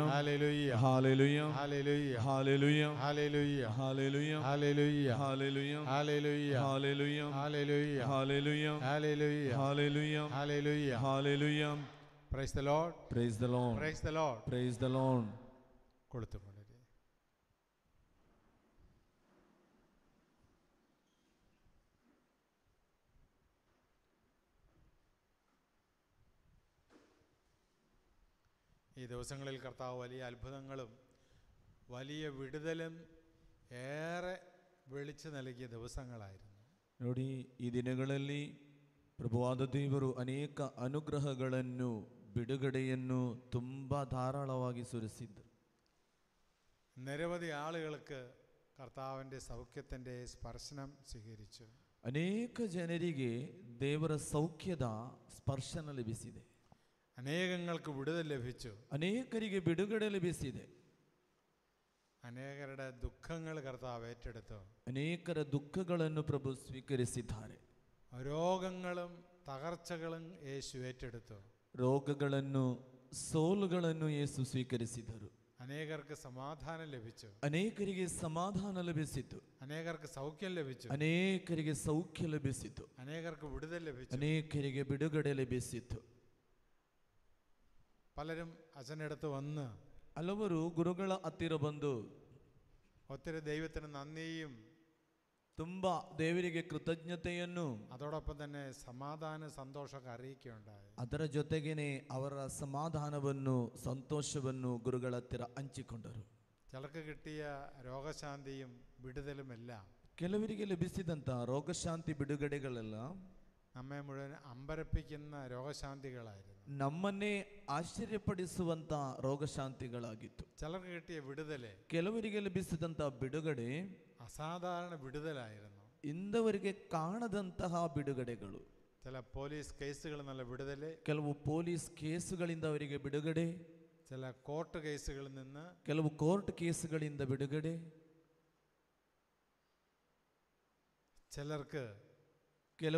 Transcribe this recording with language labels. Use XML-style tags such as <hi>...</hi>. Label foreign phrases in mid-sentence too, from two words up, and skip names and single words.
<en>hallelujah, Hallelujah. hallelujah, Hallelujah. hallelujah, Hallelujah. hallelujah, Hallelujah. hallelujah, Hallelujah. hallelujah, Hallelujah. hallelujah, Hallelujah. hallelujah. Hallelujah. Praise the Lord, Praise the Lord. praise the Lord. Praise the Lord.</en> <ml>കൊടുത്തുകൊണ്ടിരി. ഈ ദിവസങ്ങളിൽ കർത്താവ് വലിയ അത്ഭുതങ്ങളും വലിയ വിടുതലും ഏറെ വിളിച്ചു നൽകിയ ദിവസങ്ങളായിരുന്നു.</ml> <kn>ನೋಡಿ, ಈ ದಿನಗಳಲ್ಲಿ ಪ್ರಭುವಾದ ದೇವರು ಅನೇಕ ಅನುಗ್ರಹಗಳನ್ನು, ಬಿಡುಗಡೆಯನ್ನು ತುಂಬಾ ಧಾರಾಳವಾಗಿ ಸುರಿಸಿದ್ದರು.</kn> <ml>നിരവധി ആളുകൾക്ക് കർത്താവിൻ്റെ സൗഖ്യത്തിൻ്റെ സ്പർശനം സ്വീകരിച്ചു.</ml> <kn>ಅನೇಕ ಜನರಿಗೆ ದೇವರ ಸೌಖ್ಯದ ಸ್ಪರ್ಶನ ಲಭಿಸಿದೆ.</kn> <ml>അനേകങ്ങൾക്ക് വിടുതൽ ലഭിച്ചു.</ml> <kn>ಅನೇಕರಿಗೆ ಬಿಡುಗಡೆ ಲಭಿಸಿದೆ.</kn> <ml>അനേകരുടെ ദുഃഖങ്ങൾ കർത്താവ് ഏറ്റെടുത്തു.</ml> <kn>ಅನೇಕರ ದುಃಖಗಳನ್ನು ಪ್ರಭು ಸ್ವೀಕರಿಸಿದ್ದಾರೆ.</kn> <ml>രോഗങ്ങളും തകർച്ചകളും യേശു ഏറ്റെടുത്തു.</ml> <kn>ರೋಗಗಳನ್ನು, ಸೋಲುಗಳನ್ನು ಯೇಸು ಸ್ವೀಕರಿಸಿದರು.</kn> <ml>അനേകർക്ക് സമാധാനം ലഭിച്ചു.</ml> <kn>ಅನೇಕರಿಗೆ ಸಮಾಧಾನ ಲಭಿಸಿತು.</kn> <ml>അനേകർക്ക് സൗഖ്യം ലഭിച്ചു.</ml> <kn>ಅನೇಕರಿಗೆ ಸೌಖ್ಯ ಲಭಿಸಿತು.</kn> <ml>അനേകർക്ക് വിടുതൽ ലഭിച്ചു.</ml> <kn>ಅನೇಕರಿಗೆ ಬಿಡುಗಡೆ ಲಭಿಸಿತು.</kn> <ml>പലരും അച്ഛനടുത്ത് വന്ന്</ml> <kn>ಹಲವರು ಗುರುಗಳ ಹತ್ತಿರ ಬಂದು</kn> <ml>ഒത്തിരി ദൈവത്തിന് നന്ദിയും</ml> <kn>ತುಂಬಾ ದೇವರಿಗೆ ಕೃತಜ್ಞತೆಯನ್ನು,</kn> <ml>അതോടൊപ്പം തന്നെ സമാധാന സന്തോഷമൊക്കെ അറിയിക്കുകയുണ്ടായി.</ml> <kn>ಅದರ ಜೊತೆಗೇನೆ ಅವರ ಸಮಾಧಾನವನ್ನು, ಸಂತೋಷವನ್ನು ಗುರುಗಳ ಹತ್ತಿರ ಹಂಚಿಕೊಂಡರು.</kn> <ml>ചിലർക്ക് കിട്ടിയ രോഗശാന്തിയും വിടുതലുമെല്ലാം</ml> <kn>ಕೆಲವರಿಗೆ ಲಭಿಸಿದಂಥ ರೋಗಶಾಂತಿ ಬಿಡುಗಡೆಗಳೆಲ್ಲ</kn> <ml>നമ്മെ മുഴുവൻ അമ്പരപ്പിക്കുന്ന രോഗശാന്തികളായിരുന്നു.</ml> <kn>ನಮ್ಮನ್ನೇ ಆಶ್ಚರ್ಯಪಡಿಸುವಂತ ರೋಗಶಾಂತಿಗಳಾಗಿತ್ತು.</kn> <ml>ചിലർക്ക് കിട്ടിയ വിടുതല്</ml> <kn>ಕೆಲವರಿಗೆ ಲಭಿಸಿದಂಥ ಬಿಡುಗಡೆ</kn> <ml>അസാധാരണ വിടുതലായിരുന്നു.</ml> <kn>ಇಂದವರಿಗೆ ಕಾಣದಂತಹ ಬಿಡುಗಡೆಗಳು.</kn> <ml>ചില പോലീസ് കേസുകൾ നല്ല വിടുതല്,</ml> <kn>ಕೆಲವು ಪೊಲೀಸ್ ಕೇಸುಗಳಿಂದ ಅವರಿಗೆ ಬಿಡುಗಡೆ,</kn> <ml>ചില കോർട്ട് കേസുകളിൽ നിന്ന്,</ml> <kn>ಕೆಲವು ಕೋರ್ಟ್ ಕೇಸುಗಳಿಂದ ಬಿಡುಗಡೆ,</kn> <ml>ചിലർക്ക്</ml>